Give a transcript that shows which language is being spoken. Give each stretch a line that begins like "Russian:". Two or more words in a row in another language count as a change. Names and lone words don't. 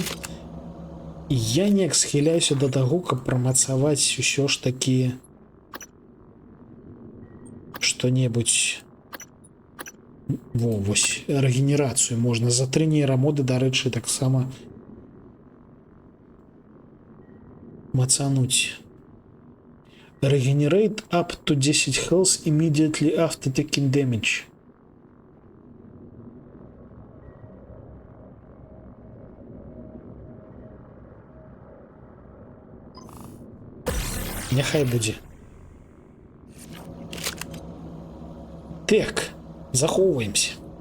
Belarusian: Я неяк схіляюся да таго, каб прамацаваць усё ж такі што-небудзь. Во, вось, рэгенерацыю можна за 3 нейрамоды, дарэчы, таксама мацануць.
English: Regenerate up to 10 health immediately after taking damage.
Belarusian: Няхай будзе. Так, захоўваемся.